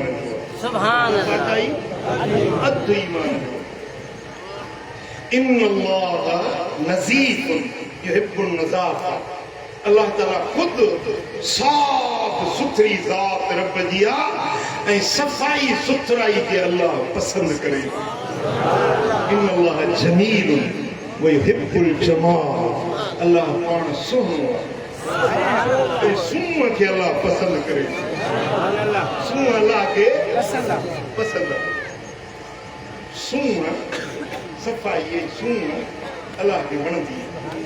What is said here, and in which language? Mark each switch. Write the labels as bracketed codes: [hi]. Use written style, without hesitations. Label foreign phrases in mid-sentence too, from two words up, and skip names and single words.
[ar] سبحان الله [sd] पाकाई अधु ईमान [ar] إن الله نظيف يحب النظافة [sd] अल्लाह ताला खुद साफ सुथरी ज़ात रब जी आहे ऐं सफ़ाई सुथराई खे अल्लाह पसंदि करे [ar] إن الله جميل ويحب الجمال [sd] अल्लाह पाण सुहिणो आहे सूंह खे अल्लाह पसंदि करे सूंह अल्लाह खे पसंदि आहे सूंह सफ़ाई ऐं सूंह अल्लाह खे वणंदी आहे